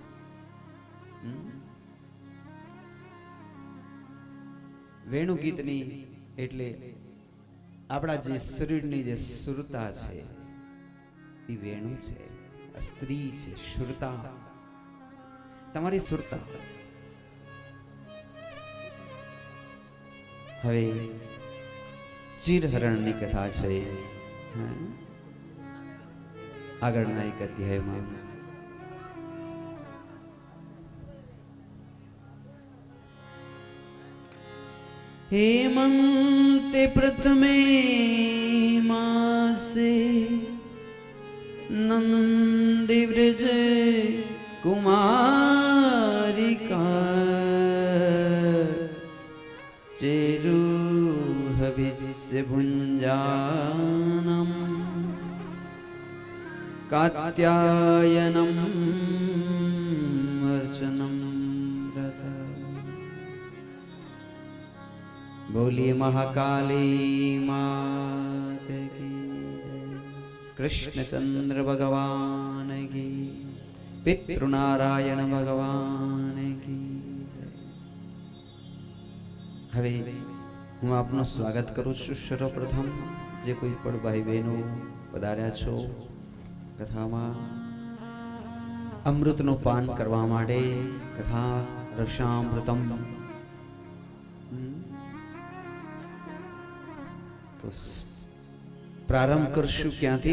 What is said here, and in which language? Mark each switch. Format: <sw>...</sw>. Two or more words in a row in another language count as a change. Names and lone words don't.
<gu>વેણુ ગીતની એટલે આપણા જે શરીરની જે સુરતા છે એ વેણુ છે, સ્ત્રી છે, સુરતા, તમારી સુરતા। હવે ચીરહરણની કથા છે આગળના એક અધ્યાયમાં।</gu> <sa>हेमन्ते प्रथमे मासे नंदी व्रज कुमारिका चेरुहविस्य भुञ्जानम् कात्यायनम् अर्चनम्</sa> <hi>बोलिए महाकाली मात की, कृष्णचंद्र भगवान की, पितृनारायण भगवान की।</hi> <gu>હવે હું આપનું સ્વાગત કરું છું। સર્વપ્રથમ જે કોઈ પણ ભાઈ બહેનો પધાર્યા છો કથામાં અમૃતનું પાન કરવા માટે, કથા રસામૃતમ, તો પ્રારંભ કરશું ક્યાંથી?</gu>